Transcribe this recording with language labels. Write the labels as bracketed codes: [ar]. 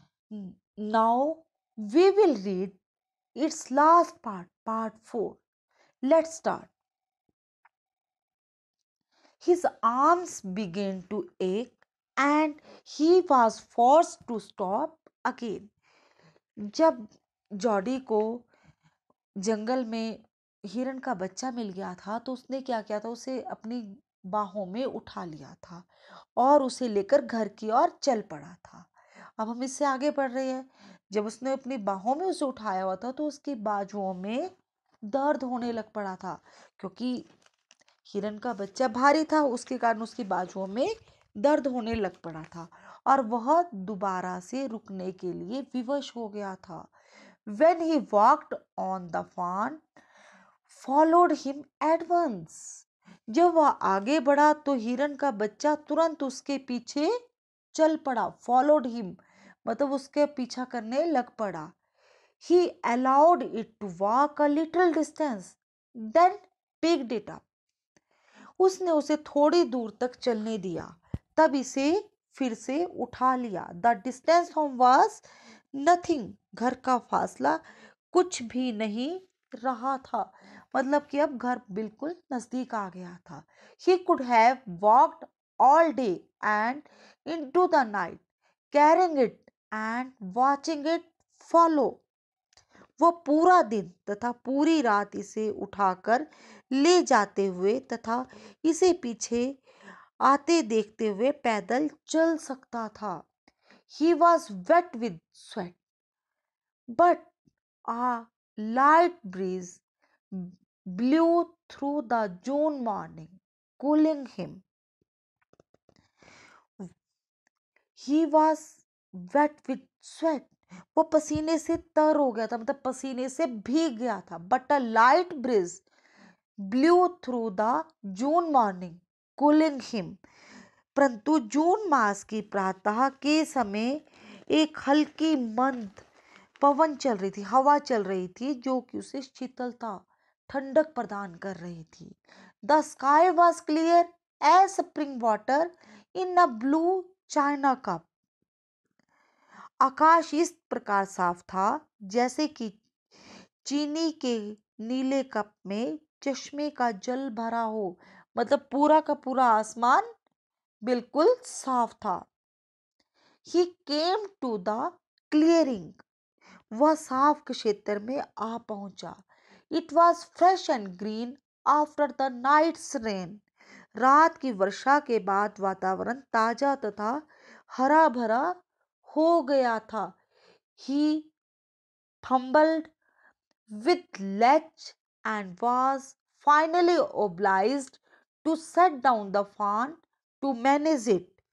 [en] Now we will read its last part, part 4. Let's start. His arms began to ache and he was forced to stop again. [hi] जब Jordi को जंगल में हिरन का बच्चा मिल गया था तो उसने क्या किया था, उसे अपनी बाहों में उठा लिया था और उसे लेकर घर की ओर चल पड़ा था। अब हम इससे आगे बढ़ रहे हैं। जब उसने अपनी बाहों में उसे उठाया हुआ था तो उसकी बाजुओं में दर्द होने लग पड़ा था, क्योंकि हिरन का बच्चा भारी था, उसके कारण उसकी बाजुओं में दर्द होने लग पड़ा था और वह दोबारा से रुकने के लिए विवश हो गया था। [en] When he walked on, the fawn followed him at once. [hi] जब वह आगे बढ़ा तो हिरन का बच्चा तुरंत उसके पीछे चल पड़ा। [en] Followed him [hi] मतलब उसके पीछा करने लग पड़ा। [en] He allowed it to walk a little distance, then picked it up. [hi] उसने उसे थोड़ी दूर तक चलने दिया, तब इसे फिर से उठा लिया। [en] The distance home was nothing. [hi] घर का फासला कुछ भी नहीं रहा था, मतलब कि अब घर बिल्कुल नजदीक आ गया था। [en] He could have walked all day and into the night carrying it and watching it follow. [hi] वो पूरा दिन तथा पूरी रात इसे उठाकर ले जाते हुए तथा इसे पीछे आते देखते हुए पैदल चल सकता था। [en] He was wet with sweat, but a light breeze blew through the June morning, cooling him. He was wet with sweat. [hi] वो पसीने से तर हो गया था, मतलब पसीने से भीग गया था। [en] But a light breeze blew through the June morning, cooling him. [hi] परंतु जून मास की प्रातः के समय एक हल्की मंद पवन चल रही थी, हवा चल रही थी, जो कि उसे शीतलता ठंडक प्रदान कर रही थी। [en] The sky was clear as spring water in a blue china cup. [hi] आकाश इस प्रकार साफ था जैसे कि चीनी के नीले कप में चश्मे का जल भरा हो, मतलब पूरा का पूरा आसमान बिल्कुल साफ था। [en] He came to the clearing. [hi] वह साफ क्षेत्र में आ पहुंचा। [en] It was fresh and green after the night's rain. [hi] रात की वर्षा के बाद वातावरण ताजा तथा हरा भरा हो गया था। [en] He fumbled with ledge and was finally obliged to set down the fawn to manage it.